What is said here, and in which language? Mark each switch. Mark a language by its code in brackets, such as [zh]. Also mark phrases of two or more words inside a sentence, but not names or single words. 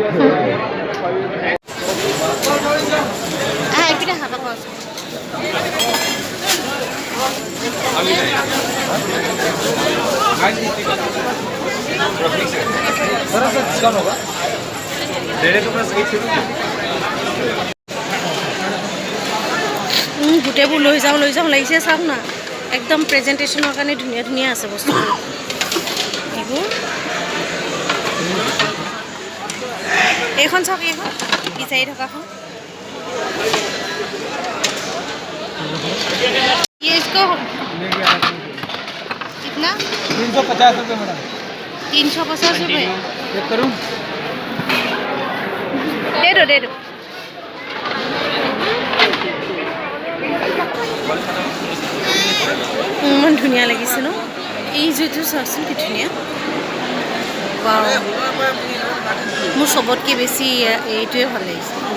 [as] এইপিনে হাবা কছ [hi] थोड़ा सा डिस्काउंट होगा डेढ़ के पास एक [as] গোটেইবোৰ লৈ যাওঁ লাগিছে। চাওক না, একদম প্ৰেজেণ্টেশ্যনৰ কাৰণে ধুনীয়া ধুনীয়া আছে বস্তুবোৰ। এইবোৰ এইখন চাওক, এইখন বিচাৰি থকাখন [hi] ये इसको कितना 350 रुपये मैडम 350 रुपये चेक करूँ दे दो [as] ইমান ধুনীয়া লাগিছে ন? এই জুইটো চাওকচোন কি ধুনীয়া। ৱাও, মোৰ চবতকৈ বেছি এইটোৱে ভাল লাগিছে।